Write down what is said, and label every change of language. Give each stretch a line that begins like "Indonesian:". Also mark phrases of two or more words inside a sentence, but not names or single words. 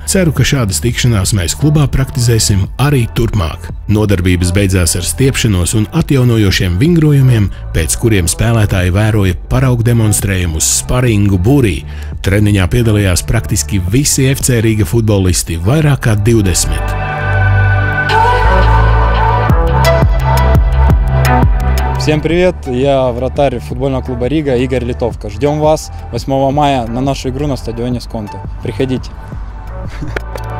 Latvian: Ceru, ka šādas tikšanās mēs klubā praktizēsim arī turpmāk. Nodarbības beidzās ar stiepšanos un atjaunojošiem vingrojumiem, pēc kuriem spēlētāji vēroja paraugu demonstrējumu uz sparingu burī. Treniņā piedalījās praktiski visi FC Rīga futbolisti, vairāk kā 20.
Russian: Всем привет, я вратарь футбольного клуба Рига Игорь Литовка. Ждем вас 8 мая на нашу игру на стадионе Сконте. Приходите.